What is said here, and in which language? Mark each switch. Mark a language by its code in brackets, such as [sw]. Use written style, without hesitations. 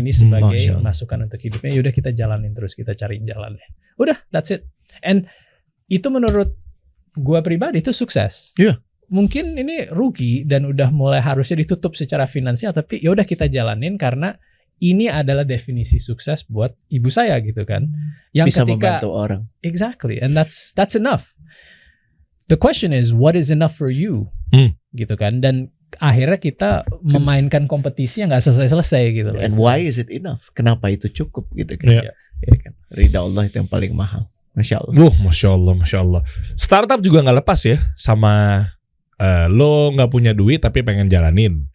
[id] ini sebagai masukan untuk hidupnya. Yaudah kita jalanin terus, kita cariin jalannya. Udah, [en] that's it. [id] And itu menurut gua pribadi itu sukses. Iya. Mungkin ini rugi dan udah mulai harusnya ditutup secara finansial, tapi ya udah kita jalanin karena ini adalah definisi sukses buat ibu saya gitu kan. Yang bisa ketika membantu orang. [en] Exactly, and that's enough. The question is what is enough for you? [id] Gitu kan. Dan akhirnya kita memainkan kompetisi yang nggak selesai gitu loh. [en] And why is it enough? [id] Kenapa itu cukup gitu kan? [en] Yeah. [id] Ya kan? Ridha Allah itu yang paling mahal. Masya Allah. Masya Allah. Startup juga nggak lepas ya sama lo nggak punya duit tapi pengen jalanin.